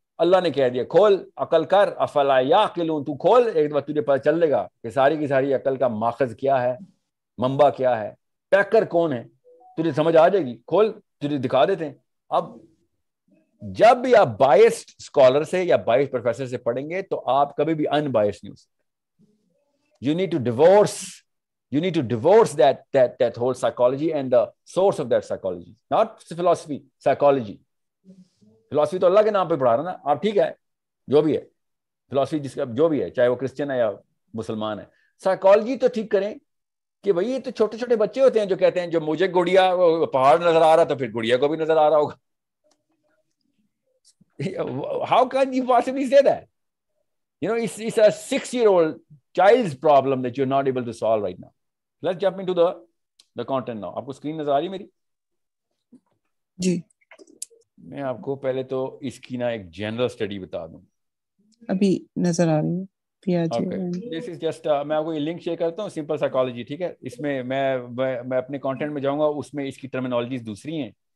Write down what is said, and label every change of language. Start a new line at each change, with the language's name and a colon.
Urdu: اللہ نے کہہ دیا کھول, عقل کر, افلا یعقلون, تو کھول, ایک دفعہ تجھے پتہ چل گا کہ ساری کی ساری عقل کا ماخذ کیا ہے, منبع کیا ہے, پیکر کون ہے, تجھے سمجھ آ جائے گی. کھول, تجھے دکھا دیتے ہیں. اب جب بھی آپ بائسڈ اسکالر سے یا بائسڈ پروفیسر سے پڑھیں گے تو آپ کبھی بھی ان بائسڈ نہیں ہو سکتے.
English: You need to divorce that whole psychology and the source of that psychology, not philosophy, psychology.
Urdu: Philosophy تو اللہ کے نام پہ پڑھا رہا نا آپ, ٹھیک ہے, جو بھی ہے philosophy جس کا جو بھی ہے, چاہے وہ کرسچن ہے یا مسلمان ہے. psychology تو ٹھیک کریں کہ بھائی یہ تو چھوٹے چھوٹے بچے ہوتے ہیں جو کہتے ہیں جو مجھے گڑیا پہاڑ نظر آ رہا تو پھر گڑیا کو بھی نظر آ رہا ہوگا.
English: How can you possibly say that? It's a 6-year-old child's problem that you're not able to solve right now. Let's jump into the content now.
Urdu: آپ کو اسکرین نظر آ رہی ہے میری؟ جی. میں آپ کو پہلے تو اس کی نا ایک جنرل اسٹڈی بتا دوں. ابھی نظر آ رہی ہے.
English: This is just
Urdu: میں آپ کو یہ لنک شیئر کرتا ہوں, سمپل سائیکالوجی, ٹھیک ہے. اس میں میں اپنے کانٹینٹ میں جاؤں گا, اس میں اس کی ٹرمینالوجیز دوسری ہیں.